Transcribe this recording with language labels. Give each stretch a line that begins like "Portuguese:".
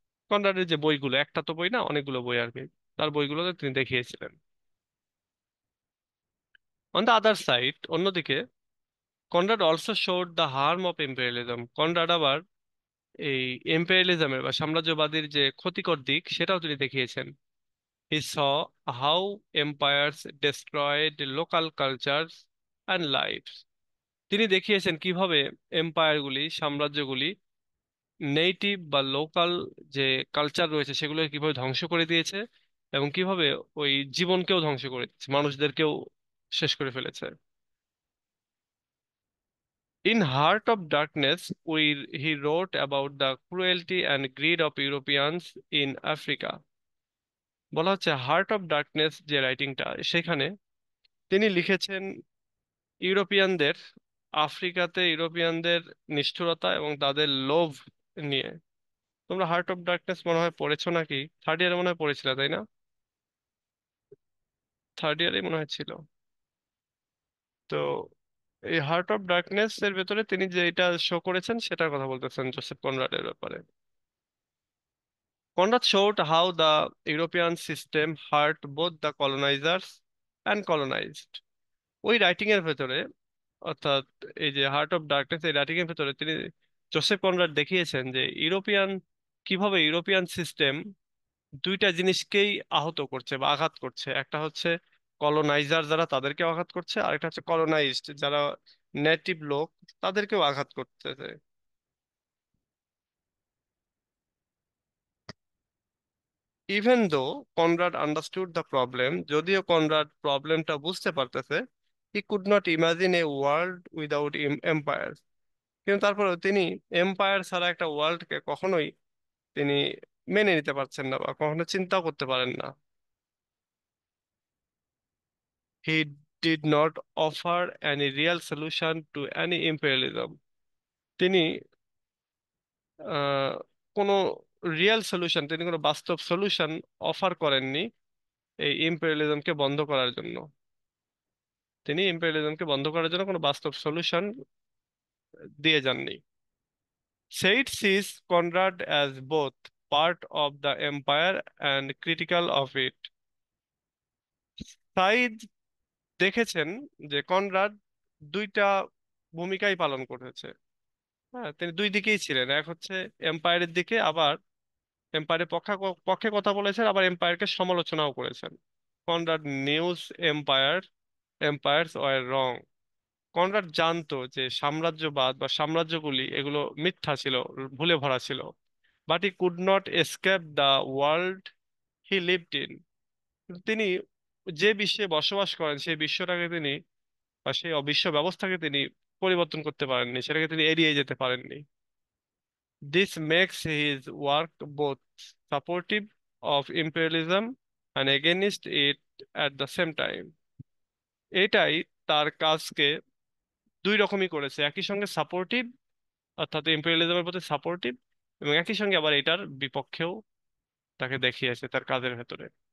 Bangla: কনরাডের যে বইগুলো, একটা তো বই না, অনেকগুলো বই আর কি, তার বইগুলোতে তিনি দেখিয়েছিলেন।
English: on the other side,
Bangla: অন্যদিকে,
English: Conrad also showed the harm of imperialism,
Bangla: Conrad আবার এই ইম্পেরিয়ালিজমের বা সাম্রাজ্যবাদীর যে ক্ষতিকর দিক সেটাও তিনি দেখিয়েছেন।
English: He saw how empires destroyed local cultures and lives.
Bangla: তিনি দেখিয়েছেন কিভাবে এম্পায়ারগুলি, সাম্রাজ্যগুলি নেটিভ বা লোকাল যে কালচার রয়েছে সেগুলো কিভাবে ধ্বংস করে দিয়েছে, এবং কিভাবে ওই জীবনকেও ধ্বংস করে দিয়েছে, মানুষদেরকেও শেষ করে ফেলেছে।
English: In Heart of Darkness, he wrote about the cruelty and greed of Europeans in Africa.
Bangla: বলা হচ্ছে হার্ট অফ ডার্কনেস যে রাইটিংটা, সেখানে তিনি লিখেছেন ইউরোপিয়ানদের, আফ্রিকাতে ইউরোপিয়ানদের নিষ্ঠুরতা এবং তাদের লোভ নিয়ে। তোমরা হার্ট অফ ডার্কনেস মনে হয় পড়েছো নাকি? থার্ড ইয়ারে মনে হয় পড়েছিলে, তাই না? থার্ড ইয়ারে মনে হয় ছিল। তো এই হার্ট অফ ডার্কনেস এর ভেতরে তিনি যে এটা শো করেছেন সেটার কথা বলতেছেন জোসেফ কনরাডের ব্যাপারে।
English: Conrad showed how the European system hurt both the colonizers and colonized.
Bangla: ওই রাইটিং এর ভেতরে, অর্থাৎ এই যে হার্ট অফ ডার্কনেস এই রাইটিং এর ভেতরে, তিনি জোসেফ কনরাড দেখিয়েছেন যে কিভাবে ইউরোপিয়ান সিস্টেম দুইটা জিনিসকেই আহত করছে বা আঘাত করছে। একটা হচ্ছে কলোনাইজার যারা, তাদেরকে আঘাত করছে, আর একটা হচ্ছে কলোনাইজড যারা নেটিভ লোক, তাদেরকেও আঘাত করতেছে।
English: even though Conrad understood the problem,
Bangla: যদিও কনরাড প্রবলেমটা বুঝতে পারতেছে,
English: He could not imagine a world without empire.
Bangla: কিন্তু তারপরেও তিনি এম্পায়ার ছাড়া একটা ওয়ার্ল্ডকে কখনোই তিনি মেনে নিতে পারছেন না বা কখনো চিন্তাও করতে পারেন না।
English: He did not offer any real solution to any imperialism.
Bangla: তিনি আহ, কোনো রিয়েল সলিউশন, তিনি কোনো বাস্তব সলিউশন অফার করেননি এই ইম্পেরিয়ালিজমকে বন্ধ করার জন্য। তিনি ইম্পেরিয়ালিজমকে বন্ধ করার জন্য কোনো বাস্তব সলিউশন দিয়ে যাননি।
English: Said sees Conrad as both part of the empire and critical of it.
Bangla: Saeed দেখেছেন যে কনরাড দুইটা ভূমিকাই পালন করেছে। হ্যাঁ, তিনি দুই দিকেই ছিলেন, এক হচ্ছে এম্পায়ারের দিকে, আবার এম্পায়ারের পক্ষে কথা বলেছেন, আবার এম্পায়ারকে সমালোচনাও করেছেন।
English: Conrad knew empire empires were wrong.
Bangla: কনরাড জানতো যে সাম্রাজ্যবাদ বা সাম্রাজ্যগুলি এগুলো মিথ্যা ছিল, ভুলে ভরা ছিল।
English: But he could not escape the world he lived in.
Bangla: তিনি যে বিশ্বে বসবাস করেন সেই বিশ্বটাকে তিনি বা সেই অবিশ্ব ব্যবস্থাকে তিনি পরিবর্তন করতে পারেননি, সেটাকে তিনি এড়িয়ে যেতে পারেননি।
English: This makes his work both supportive of imperialism and against it at the same time.
Bangla: এটাই তার কাজকে দুই রকমই করেছে, একই সঙ্গে সাপোর্টিভ, অর্থাৎ ইম্পেরিয়ালিজমের প্রতি সাপোর্টিভ, এবং একই সঙ্গে আবার এটার বিপক্ষেও তাকে দেখিয়েছে তার কাজের ভেতরে।